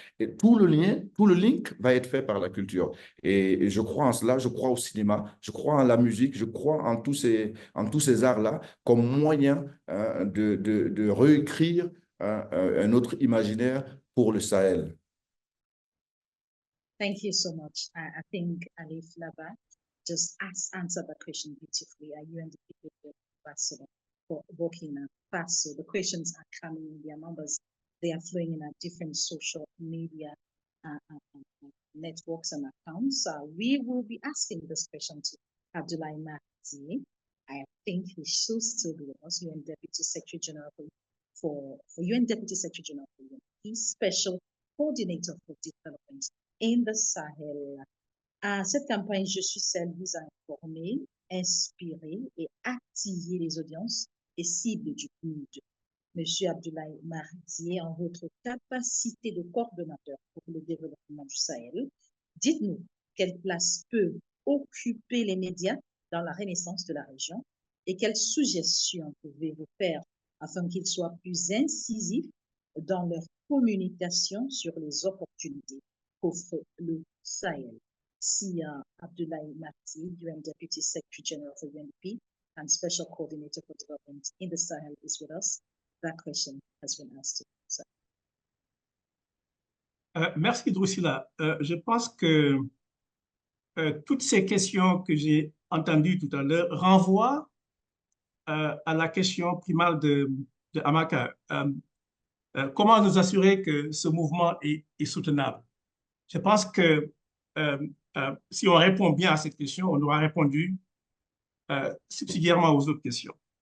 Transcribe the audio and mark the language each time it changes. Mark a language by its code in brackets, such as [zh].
[fr] Et tout le link va être fait par la culture. Et je crois en cela, je crois au cinéma, je crois en la musique, je crois en tous ces arts-là comme moyen de réécrire un autre imaginaire pour le Sahel. [en] Thank you so much. I think Alif Naba just answered that question beautifully. Are you and the people ambassador for Burkina Faso? The questions are coming in their numbers. They are flowing in at different social media networks and accounts. We will be asking this question to Abdoulaye Mahdi. I think he should still be with us, UN Deputy Secretary General for for UN Deputy Secretary General for UNDP, Special Coordinator for Development in the Sahel. [fr] À cette campagne, je suis celle qui vous a informé, inspiré et activé les audiences et cibles du PNUD. Monsieur Abdoulaye Mardier, en votre capacité de coordonnateur pour le développement du Sahel, dites-nous quelle place peut occuper les médias dans la renaissance de la région et quelles suggestions pouvez-vous faire afin qu'ils soient plus incisifs dans leur communication sur les opportunités qu'offre le Sahel. [en] Si Abdoulaye Mardier, UN Deputy Secretary General for UNDP and Special Coordinator for Development in the Sahel is with us, that question has been asked. [fr] Merci Drusilla. Je pense que toutes ces questions que j'ai entendues tout à l'heure renvoient à la question primale de Amaka. Comment nous assurer que ce mouvement est soutenable? Je pense que si on répond bien à cette question, on aura répondu subsidiairement aux autres questions.